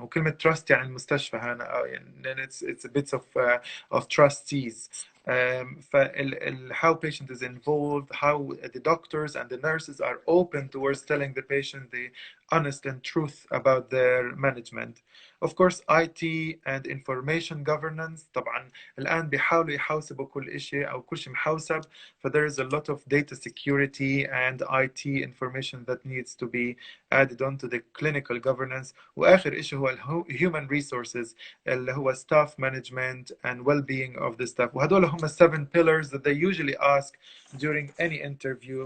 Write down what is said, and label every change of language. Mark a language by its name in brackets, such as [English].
[Arabic] وكلمة [English] trust [Arabic] يعني المستشفى هنا [English] then it's a bit of trustees. How patient is involved, how the doctors and the nurses are open towards telling the patient the honest and truth about their management. Of course, IT and information governance. [Arabic] طبعا الآن بيحاولوا يحوسبوا كل شيء أو كل شيء محوسب. [English] So there is a lot of data security and IT information that needs to be added onto the clinical governance. [Arabic] وآخر شيء هو [English] human resources [Arabic] اللي هو [English] staff management and well-being of the staff. [Arabic] وهدول هم [English] 7 pillars that they usually ask during any interview.